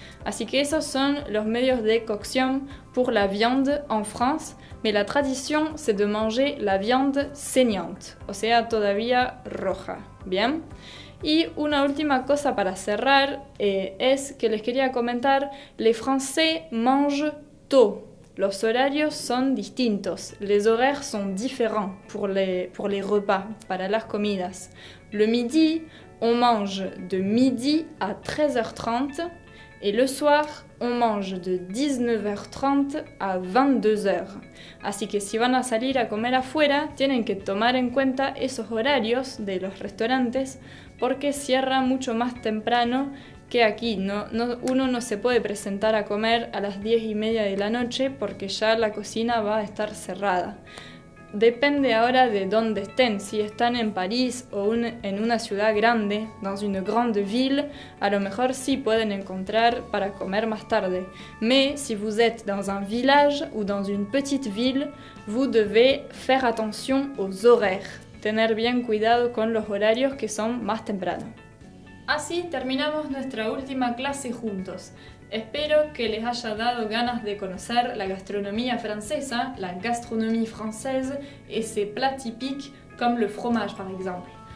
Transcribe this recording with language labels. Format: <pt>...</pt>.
<es>Así que esos son los medios de cocción</es> <fr>pour la viande en France, mais la tradition c'est de manger la viande saignante,</fr> <es>o sea, todavía roja.</es> <fr>Bien.</fr> <es>Y una última cosa para cerrar es que les quería comentar,</es> <fr>les Français mangent tôt.</fr> <es>Los horarios son distintos,</es> <fr>les horaires sont différents pour les repas,</fr> <es>para las comidas.</es> <fr>Le midi, on mange de midi à 13h30 et le soir, on mange de 19h30 à 22h.</fr> <es>Así que si van a salir a comer afuera, tienen que tomar en cuenta esos horarios de los restaurantes porque cierra mucho más temprano que aquí. Uno no se puede presentar a comer a las 10:30 de la noche porque ya la cocina va a estar cerrada. Depende ahora de dónde estén. Si están en París o en una ciudad grande,</es> <fr>dans une grande ville,</fr> <es>a lo mejor sí pueden encontrar para comer más tarde.</es> <fr>Mais si vous êtes dans un village ou dans une petite ville, vous devez faire attention aux horaires.</fr> <es>Tener bien cuidado con los horarios que son más temprano. Así terminamos nuestra última clase juntos. Espero que les haya dado ganas de conocer la gastronomía francesa,</es> <fr>la gastronomie française et ses plats typiques comme le fromage par exemple.</fr>